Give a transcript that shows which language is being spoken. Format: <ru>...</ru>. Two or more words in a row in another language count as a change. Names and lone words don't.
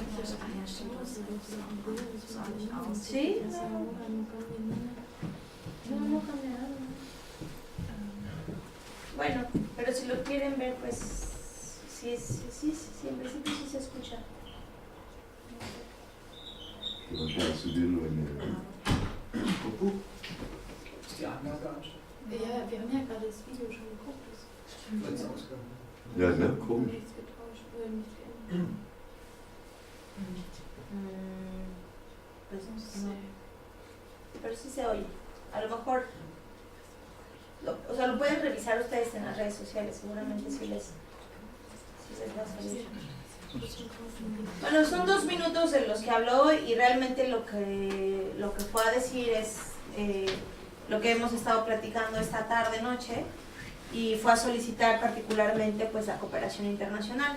<es>Sí, no cambia nada. Bueno, pero si lo quieren ver, pues sí, en principio sí se escucha. Vamos a subirlo en el...</es> <de>Ja, wir haben ja gerade das Video schon geguckt. Ja, ne? Komisch. Nichts getauscht, nichts geändert.</de> <es>Pues no sé. Pero sí se oye. A lo mejor, o sea, lo pueden revisar ustedes en las redes sociales, seguramente sí les va a salir. Bueno, son 2 minutos de los que habló, y realmente lo que fue a decir es lo que hemos estado platicando esta tarde-noche, y fue a solicitar particularmente, pues, la cooperación internacional.</es>